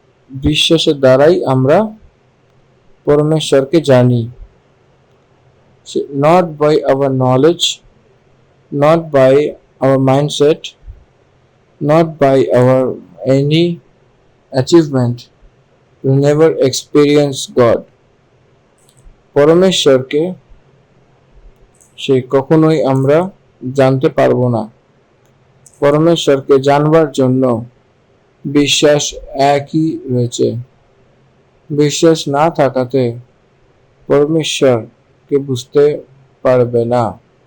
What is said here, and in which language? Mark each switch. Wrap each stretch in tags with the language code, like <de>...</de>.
<bn>বিশ্বাসের দ্বারাই আমরা পরমেশ্বরকে জানি।</bn> <en>Not by our knowledge, not by our mindset, not by our any achievement, we never experience God.</en> <bn>পরমেশ্বরকে সে কখনোই আমরা জানতে পারবো না। পরমেশ্বরকে জানবার জন্য বিশ্বাস একই রয়েছে। বিশ্বাস না থাকাতে পরমেশ্বরকে বুঝতে পারবে না।</bn>